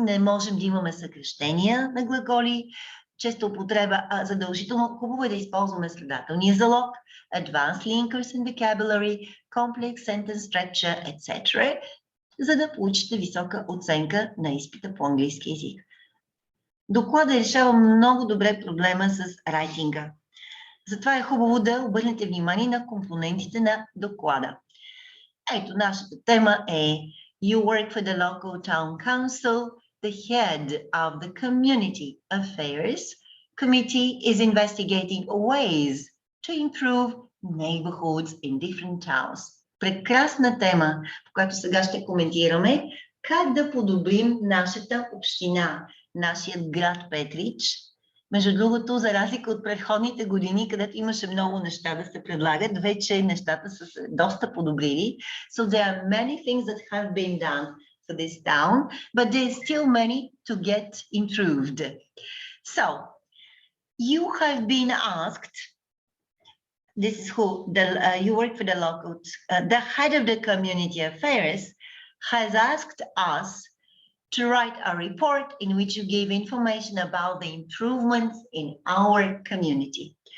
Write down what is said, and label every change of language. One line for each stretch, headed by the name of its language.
Bulgarian: не можем да имаме съкращения на глаголи, често употреба, задължително хубаво е да използваме следователния залог,
English: advanced linkers and vocabulary, complex sentence structure, etc.,
Bulgarian: за да получите висока оценка на изпита по английски език. Докладът решава много добре проблема с райтинга. Затова е хубаво да обърнете внимание на компонентите на доклада. Ето, нашата тема е
English: You work for the local town council, the head of the community affairs committee is investigating ways to improve neighborhoods in different towns.
Bulgarian: Прекрасна тема, по която сега ще коментираме как да подобрим нашата община, нашият град Петрич. Между другото, за разлика от предходните години, където имаше много неща да се предлагат, вече нещата са се доста подобрили.
English: So there are many things that have been done for this town, but there are still many to get improved. So, you have been asked, this is who, you work for the local, the head of the community affairs has asked us to write a report in which you give information about the improvements in our community.